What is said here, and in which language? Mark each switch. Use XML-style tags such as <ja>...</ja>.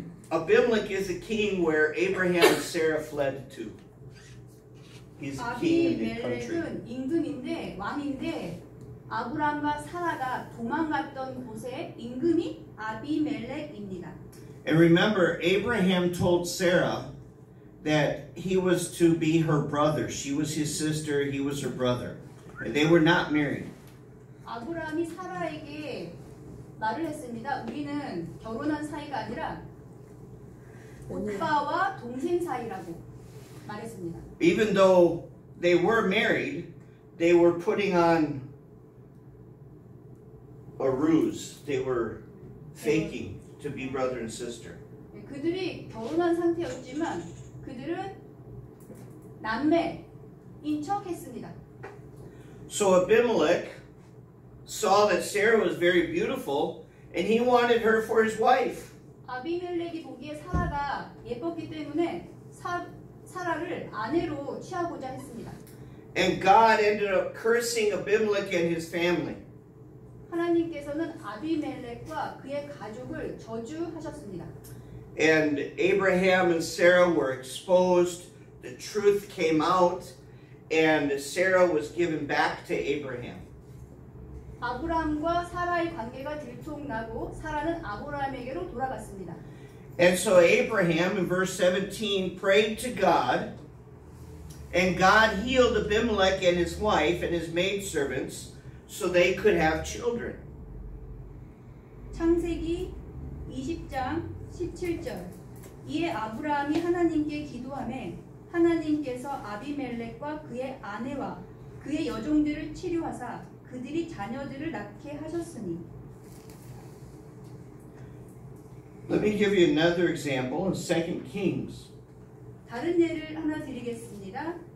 <en>Abimelech is a king where Abraham and Sarah fled to. He's a king in the country.</en> <ko>아비멜렉은 임금인데 왕인데 아브람과 사라가 도망갔던 곳의 임금이 아비멜렉입니다.</ko> <en>And remember, Abraham told Sarah that he was to be her brother. She was his sister, he was her brother. And they were not married.</en> <ko>아브라함이 사라에게 말을 했습니다. 우리는 결혼한 사이가 아니라 오빠와 동생 사이라고 말했습니다.</ko> <en>Even though they were married, they were putting on a ruse. They were faking to be brother and sister.</en> <ko>그들이 결혼한 상태였지만 그들은 남매인 척 했습니다.</ko> <en>So Abimelech saw that Sarah was very beautiful and he wanted her for his wife.</en> <ko>아비멜렉이 보기에 사라가 예뻤기 때문에 사라를 아내로 취하고자 했습니다.</ko> <en>And God ended up cursing Abimelech and his family.</en> <ko>하나님께서는 아비멜렉과 그의 가족을 저주하셨습니다.</ko> <en>And Abraham and Sarah were exposed. The truth came out, and Sarah was given back to Abraham.</en> <ko>아브라함과 사라의 관계가 들통나고 사라는 아브라함에게로 돌아갔습니다.</ko> <en>And so Abraham, in verse 17, prayed to God, and God healed Abimelech and his wife and his maidservants so they could have children.</en> <ko>창세기 20장 17절. 이에 아브라함이 하나님께 기도하매 하나님께서 아비멜렉과 그의 아내와 그의 여종들을 치료하사 그들이 자녀들을 낳게 하셨으니.</ko> <en>Let me give you another example in 2 Kings,</en> <ko>다른 예를 하나 드리겠습니다.</ko>